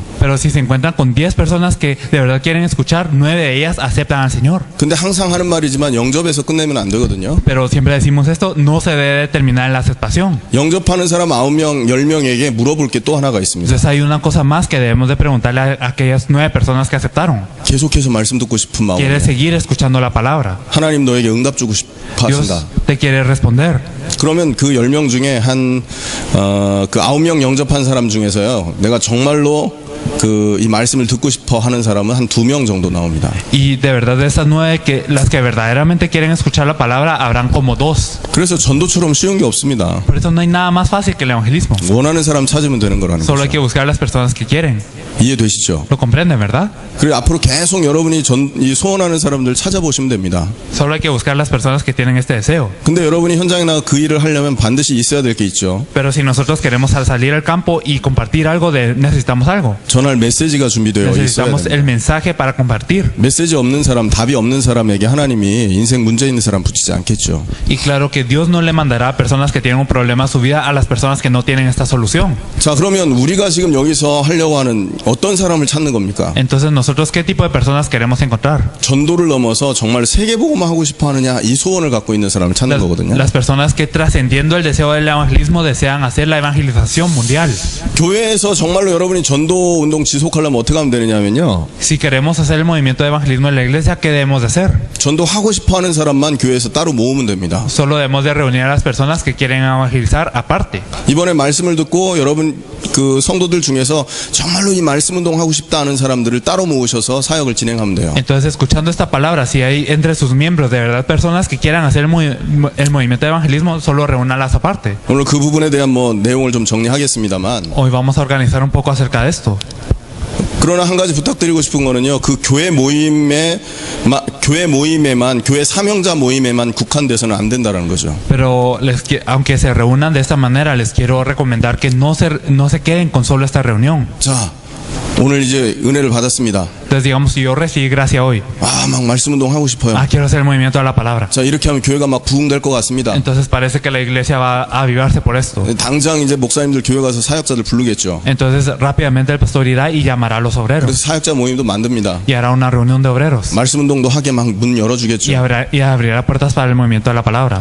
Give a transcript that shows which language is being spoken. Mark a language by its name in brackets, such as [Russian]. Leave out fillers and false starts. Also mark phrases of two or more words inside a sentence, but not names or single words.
[Spanish] Pero si se encuentran con 10 personas que de verdad quieren escuchar, 9 de ellas aceptan al Señor. [Korean] 근데 항상 하는 말이지만 영접해서 끝내면 안 되거든요. [Spanish] Pero siempre decimos esto, no se debe terminar en la aceptación. [Korean] 영접하는 사람 9명, 10명에게 물어볼 게 또 하나가 있습니다. [Spanish] Entonces hay una cosa más que debemos de preguntarle a aquellas 9 personas que aceptaron. [Korean] 계속해서 말씀 듣고 싶은 마음에 [Spanish] ¿Quieres seguir escuchando la palabra? [Korean] 하나님 너에게 응답 주고 싶어 [Spanish] Dios [Korean] 하신다. [Spanish] te quiere responder. [Korean] 그러면 그 10명 중에 그 9명 영접한 사람 중에서요, 내가 정말로 이 말씀을 듣고 싶어 하는 사람은 한 2명 정도 나옵니다. [Spanish] Y de verdad de esas 9, las que verdaderamente quieren escuchar la palabra, habrán como 2. [Korean] 그래서 전도처럼 쉬운 게 없습니다. [Spanish] Por eso no hay nada más fácil que el evangelismo. [Korean] 원하는 사람 찾으면 되는 거라는 [Spanish] Solo hay que [Korean] 거죠. [Spanish] buscar a las personas que quieren. [Korean] 이해되시죠? [Spanish] ¿Lo comprenden, verdad? [Korean] 그리고 앞으로 계속 여러분이 이 소원하는 사람들 찾아보시면 됩니다. [Spanish] Solo hay que buscar a las personas que tienen este deseo. [Korean] 근데 여러분이 현장에 나가 그 일을 하려면 반드시 있어야 될 게 있죠. [Spanish] Pero si nosotros queremos salir al campo y compartir algo, necesitamos algo. [Korean] 전할 메시지가 준비되어 있어야 [Spanish] Necesitamos [Korean] 됩니다. [Spanish] el mensaje para compartir. [Korean] 메시지 없는 사람, 답이 없는 사람에게 하나님이 인생 문제 있는 사람 붙이지 않겠죠. [Spanish] Y claro que Dios no le mandará a personas que tienen un problema a su vida a las personas que no tienen esta solución. [Korean] 자, 그러면 우리가 지금 여기서 하려고 하는 어떤 사람을 찾는 겁니까? [Spanish] Entonces nosotros ¿qué tipo de personas queremos encontrar? [Korean] 전도를 넘어서 정말 세계복음화 하고 싶어 하느냐, 이 소원을 갖고 있는 사람을 찾는 거거든요. [Spanish] Las personas que trascendiendo el deseo del evangelismo desean hacer la evangelización mundial. [Korean] 교회에서 정말로 여러분이 전도 운동 지속하려면 어떻게 하면 되느냐면요, [Spanish] Si queremos hacer el movimiento de evangelismo en la iglesia, ¿qué debemos de hacer? [Korean] 전도하고 싶어 하는 사람만 교회에서 따로 모으면 됩니다. [Spanish] Solo debemos de reunir a las personas que quieren evangelizar aparte. [Korean] 이번에 말씀을 듣고 여러분 그 성도들 중에서 정말로 이 말씀 운동 하고 싶다 하는 사람들을 따로 모으셔서 사역을 진행하면 돼요. [Spanish] Entonces, escuchando esta palabra, si hay entre sus miembros de verdad personas que quieran hacer el movimiento de evangelismo, solo reúnalas aparte. [Korean] 오늘 그 부분에 대한 내용을 좀 정리하겠습니다만, [Spanish] Hoy vamos a organizar un poco acerca de esto. [Korean] 그러나 한 가지 부탁드리고 싶은 거는요, 그 교회 모임에만, 교회 사명자 모임에만 국한돼서는 안 된다는 거죠. [Spanish] Pero aunque se reúnan de esta manera, les quiero recomendar que no se queden con solo esta reunión. [Korean] 자, 오늘 이제 은혜를 받았습니다. [Spanish] Entonces, digamos, si yo recibí gracia hoy, [Korean] 막 말씀 운동 하고 싶어요. [Spanish] quiero hacer el movimiento de la palabra. [Korean] 자, 이렇게 하면 교회가 막 부흥될 것 같습니다. [Spanish] Entonces parece que la iglesia va a avivarse por esto. [Korean] 당장 이제 목사님들 교회 가서 사역자들 부르겠죠. [Spanish] Entonces rápidamente el pastor irá y llamará a los [Korean] 그래서 [Spanish] obreros [Korean] 사역자 모임도 만듭니다. [Spanish] y hará una reunión de obreros [Korean] 말씀 운동도 하게 막 문 열어주겠죠. [Spanish] y abrirá puertas para el movimiento de la palabra.